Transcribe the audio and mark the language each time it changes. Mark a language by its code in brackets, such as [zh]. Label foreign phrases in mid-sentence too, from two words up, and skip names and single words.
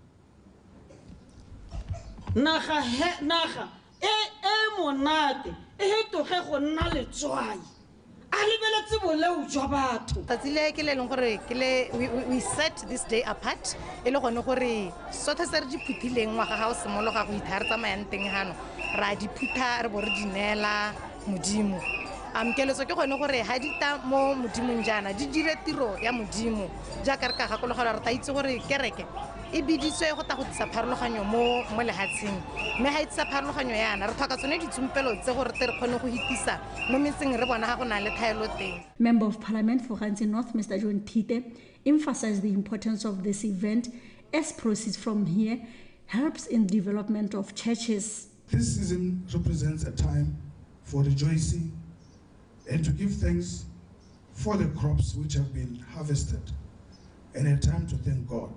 [tn] naga e monate e toge go nna letswai a lebeletse boleu jwa batho tatsile ke le leng gore [en] we set this day apart [tn] e le gone gore sothe se re di phuthileng ngwaga ga o simologa go ithare tsamayang teng hano ra di phutha re bo re dinela modimo keletso ke gone gore ha di ta mo modimong jana di dire tiro ya modimo jaaka re ka gakologelwa re ta itse gore kereke e biditswe go ta go tsa pharologanyo mo lehatsheng mme ha itse pharologanyo yana re tlhoka tsone ditsumpelo tse gore re kgone go hitisa mo metseng re bona ga go na le thaelo teng. [en] Member of Parliament for Khansi North, Mr. John Tite, emphasized the importance of this event as proceeds from here helps in development of churches. This season represents a time for rejoicing and to give thanks for the crops which have been harvested, and a time to thank God.